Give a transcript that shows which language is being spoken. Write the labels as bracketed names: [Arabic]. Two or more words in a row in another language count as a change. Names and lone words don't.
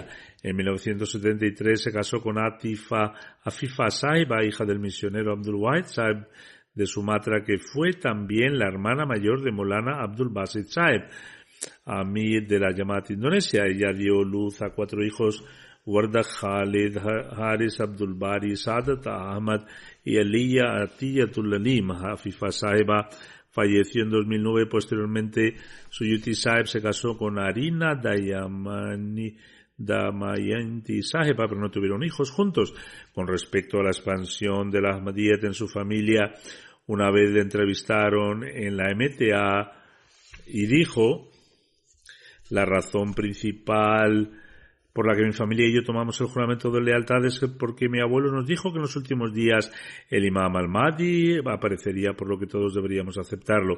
[Spanish] En 1973 se casó con Afifa Sahiba, hija del misionero Abdul Wahid Sahib de Sumatra, que fue también la hermana mayor de Maulana Abdul Basit Sahib, Amir de la Jamaat Indonesia. Ella dio luz a 4 hijos: Warda Khalid, Haris Abdul Bari, Sadat Ahmad y Aliya Atiyatul Alim. Afifa Sahiba falleció en 2009. Posteriormente, Suyuti Sahib se casó con Arina Damayanti Sahiba, pero no tuvieron hijos juntos. Con respecto a la expansión de la Ahmadiyyat en su familia, una vez le entrevistaron en la MTA y dijo: la razón principal por la que mi familia y yo tomamos el juramento de lealtad es porque mi abuelo nos dijo que en los últimos días el Imam al-Mahdi aparecería, por lo que todos deberíamos aceptarlo.